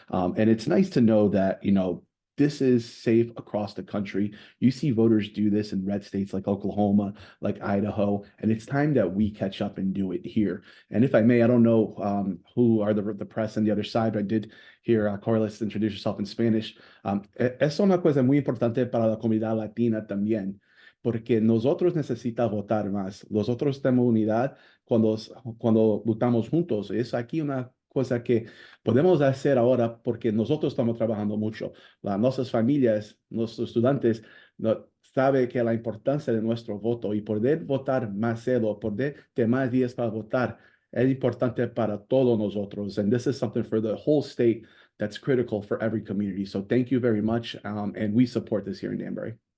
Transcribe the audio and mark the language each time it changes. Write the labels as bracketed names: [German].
[English] And it's nice to know that, you know, this is safe across the country. You see voters do this in red states like Oklahoma, like Idaho, and it's time that we catch up and do it here. And if I may, I don't know who are the press on the other side, but I did hear Corliss introduce yourself in Spanish. [Spanish] Es una cosa muy importante para la comunidad latina también, porque nosotros necesitamos votar más. Nosotros tenemos unidad cuando votamos juntos. Es aquí una cosa que podemos hacer ahora porque nosotros estamos trabajando mucho. Nuestras familias, nuestros estudiantes saben que la importancia de nuestro voto y poder votar más cero, poder tener más días para votar, es importante para todos nosotros. [English] And this is something for the whole state that's critical for every community. So thank you very much. And we support this here in Danbury.